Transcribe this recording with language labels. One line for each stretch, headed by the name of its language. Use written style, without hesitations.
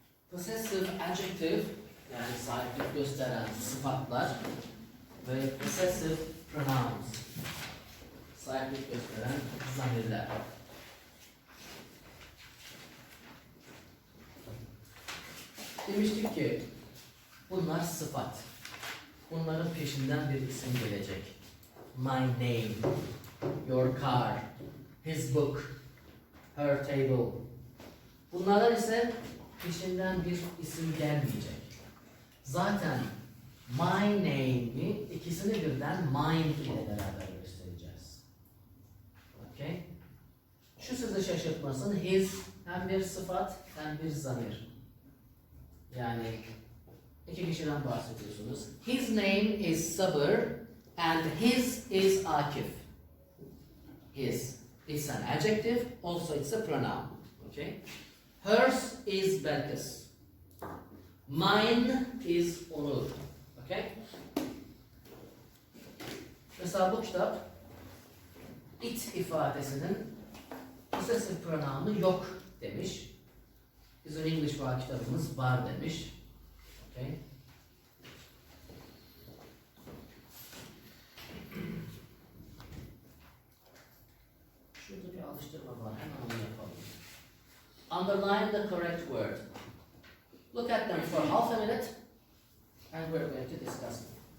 Turkish: Possessive adjective yani sahiplik gösteren sıfatlar ve possessive pronouns sahiplik gösteren zamirler. Demiştik ki bunlar sıfat. Bunların peşinden bir isim gelecek.
English: My name, your car, his book, her table.
Turkish: Bunlardan ise peşinden bir isim gelmeyecek. Zaten my name'i ikisini birden mine ile beraber göstereceğiz.
English: Okay?
Turkish: Şu sizi şaşırtmasın. His hem bir sıfat hem bir zamir. Yani iki kişiden bahsediyorsunuz.
English: His name is Sabır and his is Akif. His. It's an adjective, also it's a pronoun. Okay? Hers is Belkıs. Mine is Onur. Okay?
Turkish: Mesela bu kitap it ifadesinin possessive pronounu yok demiş. Bizim English var kitabımız var demiş.
English: Okay?
Turkish: Şurada bir alıştırma var. Hemen onu yapalım.
English: Underline the correct word. Look at them for half a minute and we're going to discuss them.